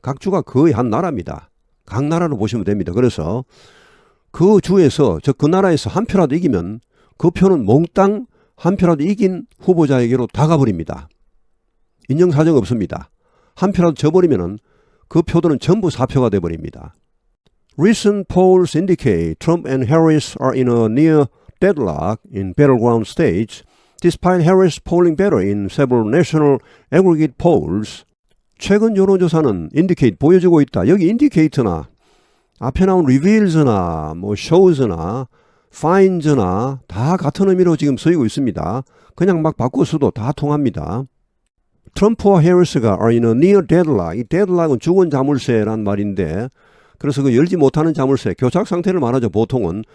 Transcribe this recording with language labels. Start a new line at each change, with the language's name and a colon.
Korean: 각 주가 거의 한 나라입니다. 각 나라로 보시면 됩니다. 그래서 그 주에서, 그 나라에서 한 표라도 이기면 그 표는 몽땅 한 표라도 이긴 후보자에게로 다 가버립니다. 인정사정 없습니다. 한 표라도 져버리면 그 표들은 전부 사표가 돼버립니다.
English: Recent polls indicate Trump and Harris are in a near deadlock in battleground states, despite Harris polling better in several national aggregate polls.
Korean: 최근 여론조사는 indicate, 보여주고 있다. 여기 indicate나 앞에 나온 reveals나 shows나 finds나 다 같은 의미로 지금 쓰이고 있습니다. 그냥 막 바꿔서도 다 통합니다. 트럼프와 해리스가
English: are in a near deadlock.
Korean: 이 deadlock은 죽은 자물쇠란 말인데, 그래서 그 열지 못하는 자물쇠, 교착 상태를 말하죠, 보통은.